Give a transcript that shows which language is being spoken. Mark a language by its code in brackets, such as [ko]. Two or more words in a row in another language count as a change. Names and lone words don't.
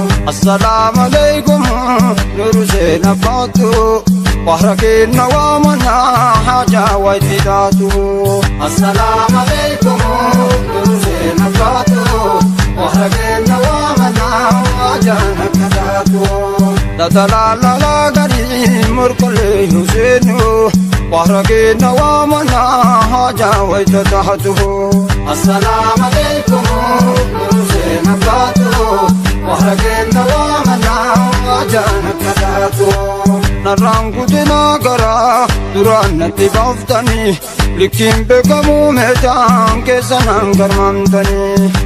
[ar] السلام عليكم, [om] nuru seenaa baatu. Bahra keenya waamana, haja wayti taatu. [ar] السلام عليكم, [om] nuru seenaa baatu. Bahra keenya waamana, haja nakka taatu. Dada la la la gari, murkolee nu seenu. Bahra keenya waamana, haja wayta taatu. [ar] السلام عليكم. [om] Seena baatu, warra keenya waamana, jaana kadaatu. Narraan guddina garaa duraan natti baaftanii, likkiin beekamu meeshaan keessa naan garmaamtanii.